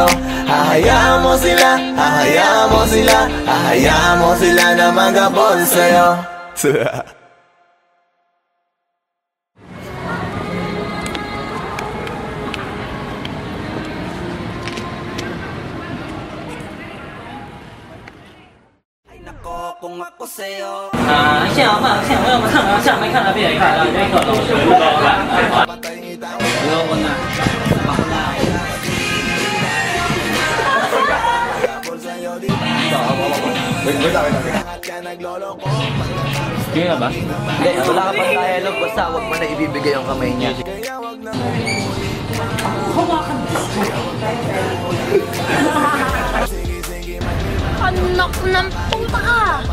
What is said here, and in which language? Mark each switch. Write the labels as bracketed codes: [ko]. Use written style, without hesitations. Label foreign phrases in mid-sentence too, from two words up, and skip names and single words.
[tl] Hahayaan mo sila, hahayaan mo sila, hahayaan mo sila na mag-abol sa'yo. Kung ako sa'yo, [zh] 现在我们看没看到别人看到这个老师不高吧？不要问呐。 [tl] Kaya ba? Hindi, wala ka pang dialogue, basta huwag mo na ibibigay yung kamay niya. Anak ng puta ka!